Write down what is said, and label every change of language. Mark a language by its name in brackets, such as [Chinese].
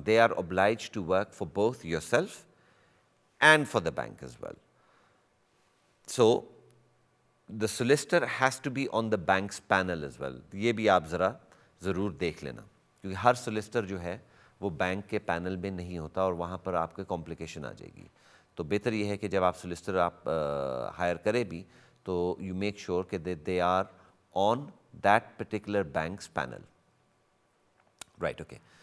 [English] They are obliged to work for both yourself and for the bank as well. So the solicitor has to be on the bank's panel as well. [Urdu] یہ بھی آپ ذرا ضرور دیکھ لینا، کیونکہ ہر سولسٹر جو ہے وہ بینک کے پینل میں نہیں ہوتا اور وہاں پر آپ کے کمپلیکیشن آ جائے گی. تو بہتر یہ ہے کہ جب آپ سولسٹر آپ ہائر کرے بھی تو [English] you make sure [Urdu] کہ [English] They are on that particular banks panel. [Urdu] Right. Okay.